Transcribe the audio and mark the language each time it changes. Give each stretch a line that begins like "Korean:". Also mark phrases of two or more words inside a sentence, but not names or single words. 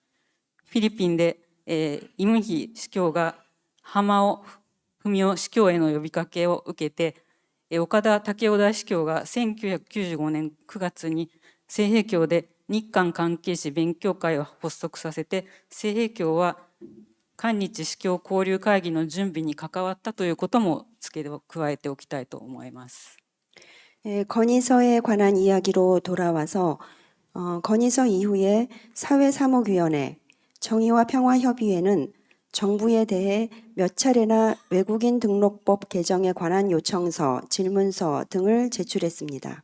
Japanese: フィリピンでイムヒ司教が浜尾文雄司教への呼びかけを受けて、岡田武雄大司教が1995年9月に西平教で日韓関係士勉強会を発足させて、西平教は韓日司教交流会議の準備に関わったということも加えておきたいと思います。
Korean: 건의서에 관한 이야기로 돌아와서 건의서 이후에 사회사목위원회, 정의와 평화협의회는 정부에 대해 몇 차례나 외국인 등록법 개정에 관한 요청서, 질문서 등을 제출했습니다.